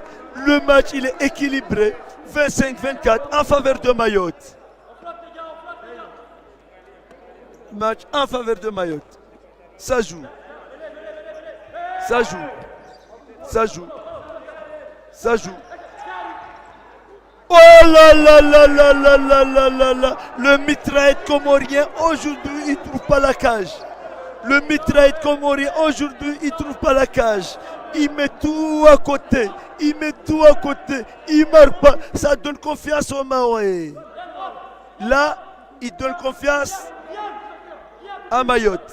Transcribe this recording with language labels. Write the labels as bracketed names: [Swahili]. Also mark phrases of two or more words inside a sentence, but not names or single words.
[French] Le match, il est équilibré. 25-24 en faveur de Mayotte. Match en faveur de Mayotte. Ça joue. Ça joue. Ça joue. Ça joue. Oh là là là là là là là là là. Le mitraillette comorien, aujourd'hui, il ne trouve pas la cage. Le mitraillette comorien, aujourd'hui, il ne trouve pas la cage. Il met tout à côté. Il met tout à côté. Il ne marque pas. Ça donne confiance au Maoris. Là, il donne confiance à Mayotte.